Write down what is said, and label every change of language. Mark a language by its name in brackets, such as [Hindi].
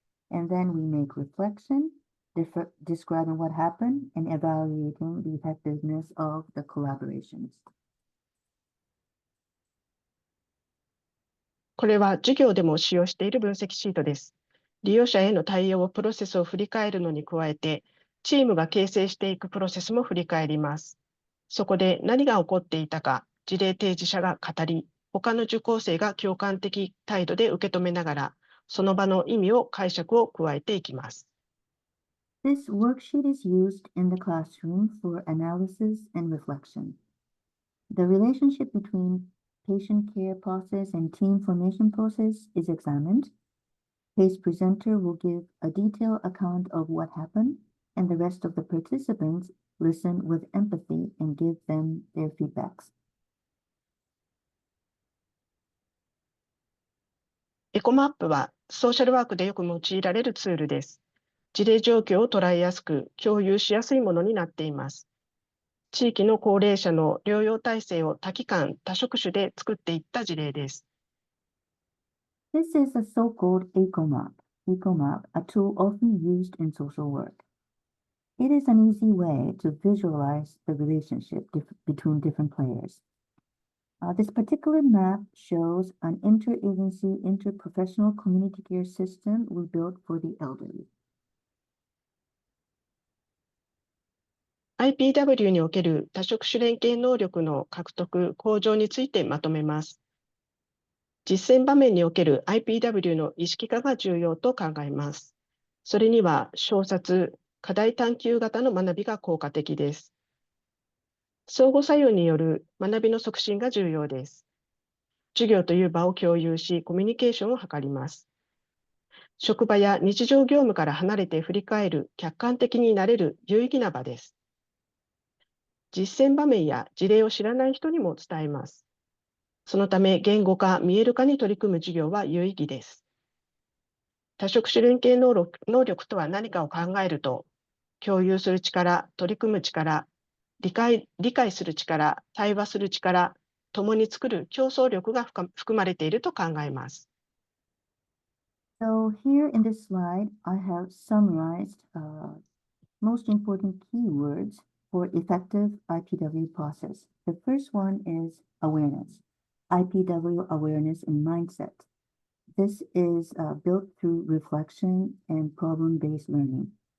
[English] And then we make reflection, describing what happened and evaluating the effectiveness of the collaborations. [Japanese] これは授業でも使用している分析シートです。利用者への対応プロセスを振り返るのに加えて、チームが形成していくプロセスも振り返ります。そこで何が起こっていたか、事例提示者が語り、他の受講生が共感的態度で受け止めながら、その場の意味を解釈を加えていきます。 [English] This worksheet is used in the classroom for analysis and reflection. The relationship between patient care process and team formation process is examined. Case presenter will give a detailed account of what happened, and the rest of the participants listen with empathy and give them their feedbacks. [Japanese] エコマップはソーシャルワークでよく用いられるツールです。事例状況を捉えやすく、共有しやすいものになっています。地域の高齢者の療養体制を多機関、多職種で作っていった事例です。 [English] This is a so-called EcoMap, a tool often used in social work. It is an easy way to visualize the relationship between different players. This particular map shows an interagency, interprofessional community care system we built for the elderly. [Japanese] IPW における多職種連携能力の獲得・向上についてまとめます。実践場面における IPW の意識化が重要と考えます。それには、小冊、課題探究型の学びが効果的です。相互作用による学びの促進が重要です。授業という場を共有し、コミュニケーションを図ります。職場や日常業務から離れて振り返る、客観的になれる有意義な場です。実践場面や事例を知らない人にも伝えます。そのため、言語化、見える化に取り組む授業は有意義です。多職種連携能力とは何かを考えると、共有する力、取り組む力、理解する力、対話する力、共に作る競争力が含まれていると考えます。 [English] So here in this slide, I have summarized most important keywords for effective IPW process. The first one is awareness, IPW awareness and mindset. This is built through reflection and problem-based learning.